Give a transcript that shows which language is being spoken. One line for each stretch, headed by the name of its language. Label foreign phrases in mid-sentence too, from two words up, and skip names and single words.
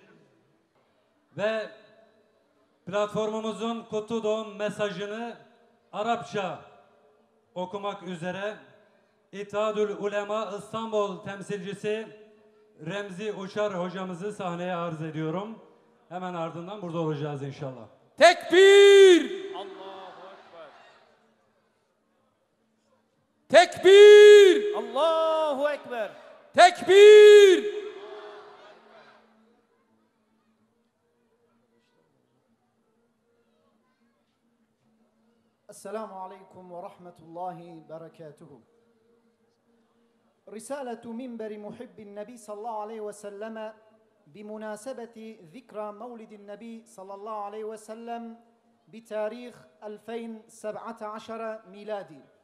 Turkish: Ve platformumuzun kutlu doğum mesajını Arapça okumak üzere İttihadül Ulema İstanbul temsilcisi Remzi Uçar hocamızı sahneye arz ediyorum. Hemen ardından burada olacağız inşallah. Tekbir!
Arabic: الله أكبر.
Turkish: Tekbir!
Arabic: الله أكبر.
Turkish: Tekbir!
Arabic: السلام عليكم ورحمة الله وبركاته. رسالة منبر محب النبي صلى الله عليه وسلم بمناسبة ذكرى مولد النبي صلى الله عليه وسلم بتاريخ 2017 ميلادي.